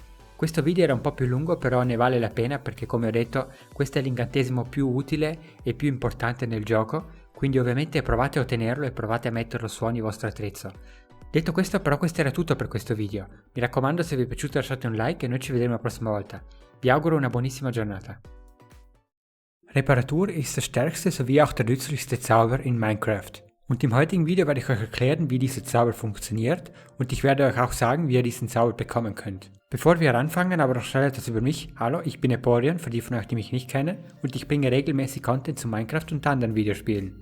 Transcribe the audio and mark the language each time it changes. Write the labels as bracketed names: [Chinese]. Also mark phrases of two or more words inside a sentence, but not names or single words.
[Italian] Questo video era un po' più lungo, però ne vale la pena perché, come ho detto, questo è l'incantesimo più utile e più importante nel gioco, quindi ovviamente provate a ottenerlo e provate a metterlo su ogni vostro attrezzo. Detto questo, però, questo era tutto per questo video. Mi raccomando, se vi è piaciuto lasciate un like e noi ci vedremo la prossima volta. Vi auguro una buonissima giornata. [German] Reparatur ist der stärkste sowie auch der nützlichste Zauber in Minecraft. Und im heutigen Video werde ich euch erklären, wie dieser Zauber funktioniert und ich werde euch auch sagen, wie ihr diesen Zauber bekommen könnt. Bevor wir anfangen, aber noch schnell etwas über mich. Hallo, ich bin Napoleon, für die von euch, die mich nicht kennen, und ich bringe regelmäßig Content zu Minecraft und anderen Videospielen.